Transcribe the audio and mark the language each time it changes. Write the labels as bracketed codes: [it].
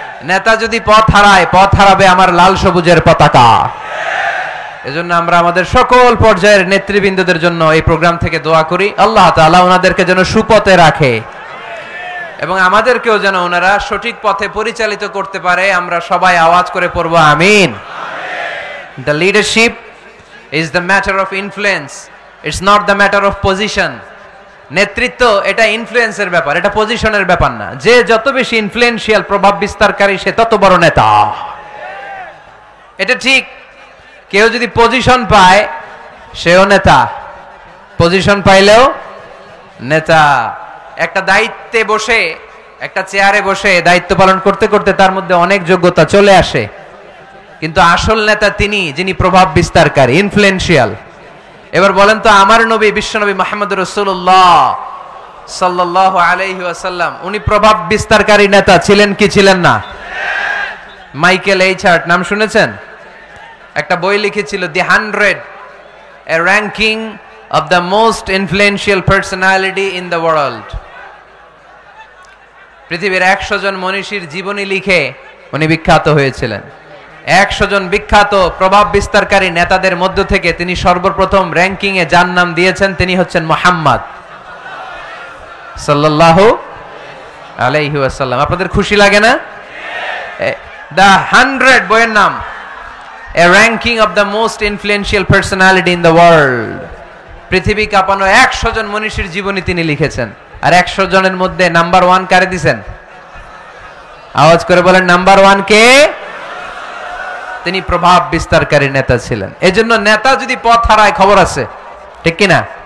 [bn] নেতা যদি পথ হারায়, পথ হারাবে আমার লাল সবুজের পতাকা। এজন্য আমরা আমাদের সকল পর্যায়ের নেতৃবৃন্দদের জন্য এই প্রোগ্রাম থেকে দোয়া করি, আল্লাহ তাআলা ওনাদেরকে যেন সুপথে রাখে এবং আমাদেরকেও যেন ওনারা সঠিক পথে পরিচালিত করতে পারে। আমরা সবাই আওয়াজ করে পড়ব আমিন। [en] The leadership is the matter of influence, it's not the matter of position. [bn] নেতৃত্ব এটা ইনফ্লুয়েন্সের ব্যাপার, এটা পজিশনের ব্যাপার না। যে যত বেশি ইনফ্লুয়েন্সিয়াল, প্রভাব বিস্তারকারী, সে তত বড় নেতা। এটা ঠিক। কেউ যদি পজিশন পায় সেও নেতা, পজিশন পাইলেও নেতা। একটা দায়িত্বে বসে, একটা চেয়ারে বসে দায়িত্ব পালন করতে করতে তার মধ্যে অনেক যোগ্যতা চলে আসে, কিন্তু আসল নেতা তিনি যিনি প্রভাব বিস্তারকারী, ইনফ্লুয়েন্সিয়াল। এবার বলেন তো, আমার নবী বিশ্বনবী মুহাম্মদ রাসূলুল্লাহ সাল্লাল্লাহু আলাইহি ওয়াসাল্লাম উনি প্রভাব বিস্তারকারী নেতা ছিলেন কি ছিলেন না? মাইকেল এইচ হার্ট নাম শুনেছেন? একটা বই লিখেছিল দি 100, [en] a ranking of the most influential personality in the world. [bn] পৃথিবীর 100 জন মনীষীর জীবনী লিখে উনি বিখ্যাত হয়েছিলেন। 100 জন বিখ্যাত প্রভাব বিস্তারকারী নেতাদের মধ্য থেকে তিনি সর্বপ্রথম র্যাঙ্কিং এ যার নাম দিয়েছেন তিনি হচ্ছেন মুহাম্মদ সাল্লাল্লাহু আলাইহি ওয়াসাল্লাম। আপনাদের খুশি লাগে না? দ্য 100 বইয়ের নাম, [en] a ranking of the most influential personality in the world. [bn] পৃথিবী কাঁপানো 100 জন মনীষীর জীবনী তিনি লিখেছেন। আর 100 জনের মধ্যে নাম্বার 1 কারে দিবেন? আওয়াজ করে বলেন, নাম্বার 1 কে? তিনি প্রভাব বিস্তারকারী নেতা ছিলেন। এজন্য নেতা যদি পথ হারায় খবর আছে, ঠিক কিনা?